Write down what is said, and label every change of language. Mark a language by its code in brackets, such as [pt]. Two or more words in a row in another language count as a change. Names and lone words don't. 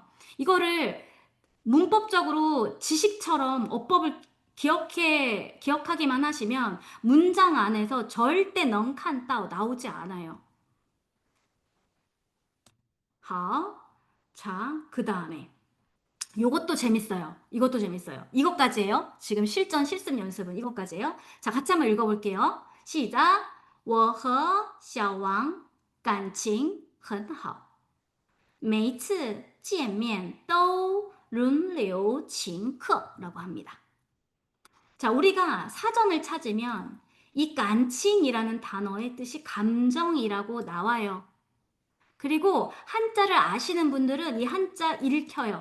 [ko] 이거를 문법적으로 지식처럼 어법을 기억하기만 하시면 문장 안에서 절대 넝칸따오 나오지 않아요. 자, 그 다음에 이것도 재밌어요. 이것도 재밌어요. 이것까지예요. 지금 실습 연습은 이것까지예요. 자, 같이 한번 읽어볼게요. 시작. [zh] 我和小王感情很好.每次见面都轮流请客 [ko] 라고 합니다. 자, 우리가 사전을 찾으면 이 간칭이라는 단어의 뜻이 감정이라고 나와요. 그리고 한자를 아시는 분들은 이 한자 읽혀요.